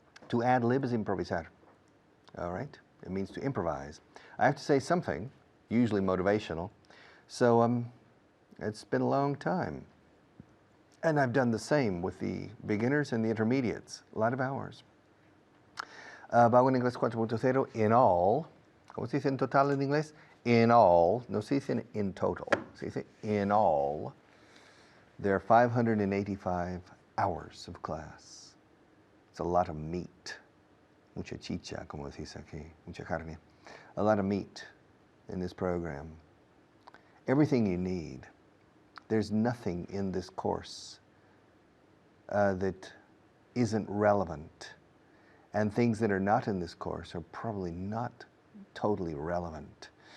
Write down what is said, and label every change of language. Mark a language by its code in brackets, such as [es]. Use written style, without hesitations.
[en] To ad-lib is [es] improvisar. [en] All right? It means to improvise. I have to say something, usually motivational. So it's been a long time. And I've done the same with the beginners and the intermediates. A lot of hours. Vaughan Inglés 4.0 in all. [es] ¿Cómo se dice en total en inglés? [en] In all, [es] no se dice in total, se dice [en] in all, there are 585 hours of class. It's a lot of meat. [es] Mucha chicha, como se dice aquí, mucha carne. [en] A lot of meat in this program. Everything you need. There's nothing in this course that isn't relevant. And things that are not in this course are probably not totally relevant.